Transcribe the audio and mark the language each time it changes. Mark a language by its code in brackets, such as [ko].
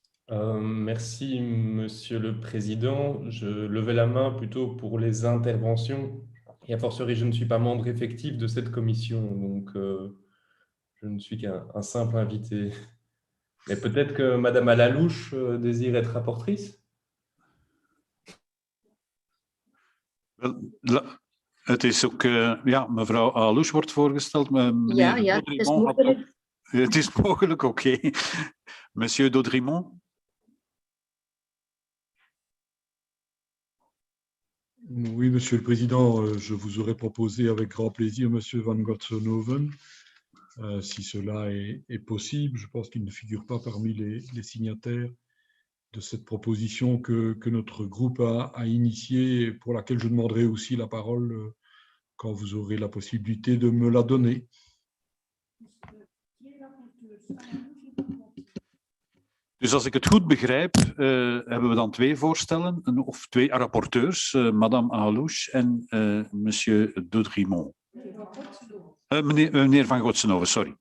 [fr] Merci, Monsieur le Président. Je levais la main plutôt pour les interventions. Et a fortiori, je ne suis pas membre effectif de cette commission, donc je ne suis qu'un simple invité. Mais peut-être que Madame Alalouche désire être rapportrice. [nl] Het is ook, ja, mevrouw Alouche wordt voorgesteld. Ja, het is mogelijk. Het is mogelijk, oké. Monsieur Daudrimont. [fr] Oui, Monsieur le Président, je vous aurais proposé avec grand plaisir Monsieur Van Gotshoven, si cela est possible. Je pense qu'il ne figure pas parmi les signataires de cette proposition que notre groupe a initiée et pour laquelle je demanderai aussi la parole quand vous aurez la possibilité de me la donner. [nl] Dus als ik het goed begrijp, hebben we dan twee voorstellen, of twee rapporteurs, Madame Alouche en Monsieur Doudrimont. Meneer Van Gotsenhoven, sorry.